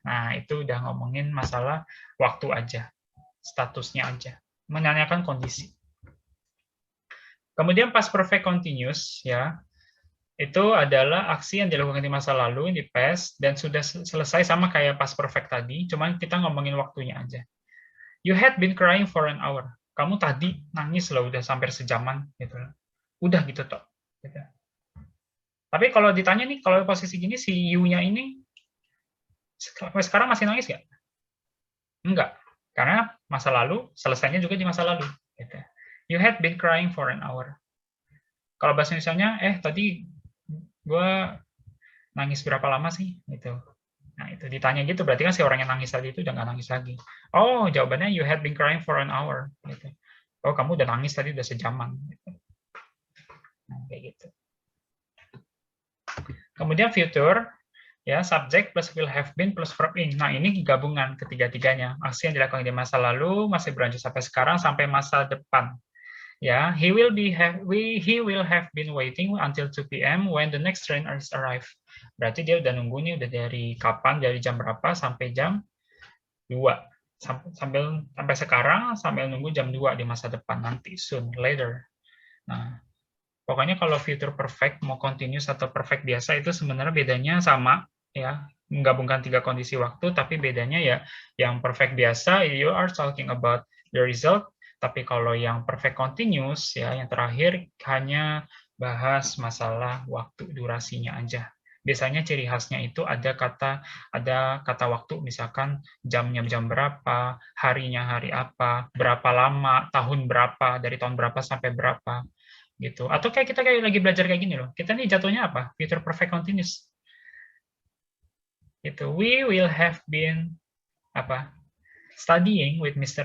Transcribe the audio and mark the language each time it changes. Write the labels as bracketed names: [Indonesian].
[Indonesian] Nah, itu udah ngomongin masalah waktu aja, statusnya aja, menanyakan kondisi. Kemudian past perfect continuous, ya, itu adalah aksi yang dilakukan di masa lalu, di past, dan sudah selesai sama kayak past perfect tadi, cuman kita ngomongin waktunya aja. [English] You had been crying for an hour. [Indonesian] Kamu tadi nangis loh, udah sampai sejaman, gitu. Udah gitu toh. Gitu. Tapi kalau ditanya nih, kalau posisi gini si you-nya ini sekarang masih nangis nggak? Enggak, karena masa lalu selesainya juga di masa lalu. Gitu. [English] You had been crying for an hour. [Indonesian] Kalau bahasa Indonesia-nya, tadi gue nangis berapa lama sih? Gitu. Nah itu ditanya gitu, berarti kan si orang yang nangis tadi itu udah nggak nangis lagi. Oh jawabannya [English] you had been crying for an hour. [Indonesian] Gitu. Oh kamu udah nangis tadi udah sejaman. Gitu. Nah, kayak gitu. Kemudian future, ya subject plus will have been plus verb in. Nah ini gabungan ketiga-tiganya. Aksi yang dilakukan di masa lalu masih berlanjut sampai sekarang sampai masa depan. [English] Ya, he will have been waiting until 2 p.m. when the next train arrive. [Indonesian] Berarti dia udah nunggu nih udah dari kapan, dari jam berapa sampai jam 2. Sampai sekarang sambil nunggu jam 2 di masa depan nanti, soon, later. Nah, pokoknya kalau future perfect mau continuous atau perfect biasa itu sebenarnya bedanya sama ya, menggabungkan 3 kondisi waktu, tapi bedanya ya yang perfect biasa [English] you are talking about the result, [Indonesian] tapi kalau yang perfect continuous ya yang terakhir hanya bahas masalah waktu durasinya aja. Biasanya ciri khasnya itu ada kata waktu, misalkan jamnya jam berapa, harinya hari apa, berapa lama, tahun berapa, dari tahun berapa sampai berapa. Gitu. Atau kayak kita lagi belajar kayak gini loh. Kita nih jatuhnya apa? Future perfect continuous. Gitu. [English] We will have been studying with Mr.